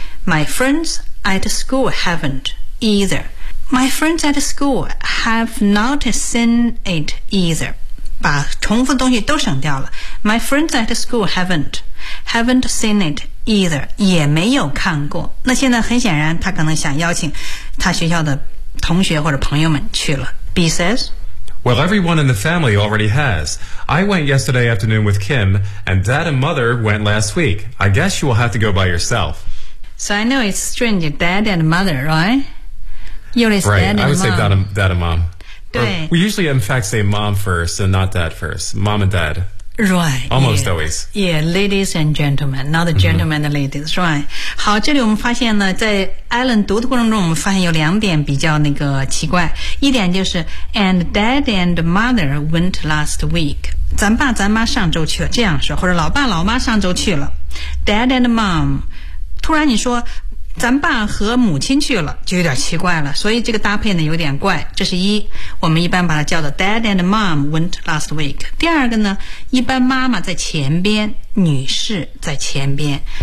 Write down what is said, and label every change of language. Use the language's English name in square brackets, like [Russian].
[English] My friends at school haven't either My friends at school have not seen it either [Chinese] 把重复东西都省掉了 [English] My friends at school haven't seen itEither, [Chinese] 也没有看过。那现在很显然他可能想邀请他学校的同学或者朋友们去了。 [English] B says, Well, everyone in the family already has. I went yesterday afternoon with Kim, and Dad and Mother went last week. I guess you will have to go by yourself. So I know it's strange, Dad and Mother, right? Usually it's right, Dad and Mom. I would say Dad and Mom. [Chinese] 对 [English] we usually, in fact, say Mom first and not Dad first. Mom and Dad. Right. Almost yeah, always. Yeah, ladies and gentlemen, not the gentlemen and ladies, right. [Chinese] 好这里我们发现呢在 Alan 读的过程中我们发现有两点比较那个奇怪。一点就是 [English] ,and dad and mother went last week. [Chinese] 咱爸咱妈上周去了这样说或者老爸老妈上周去了。 [English] Dad and mom, [Chinese] 突然你说咱爸和母亲去了就有点奇怪了所以这个搭配呢有点怪这是一我们一般把它叫做 [English] Dad and Mom went last week [Chinese] 第二个呢一般妈妈在前边女士在前边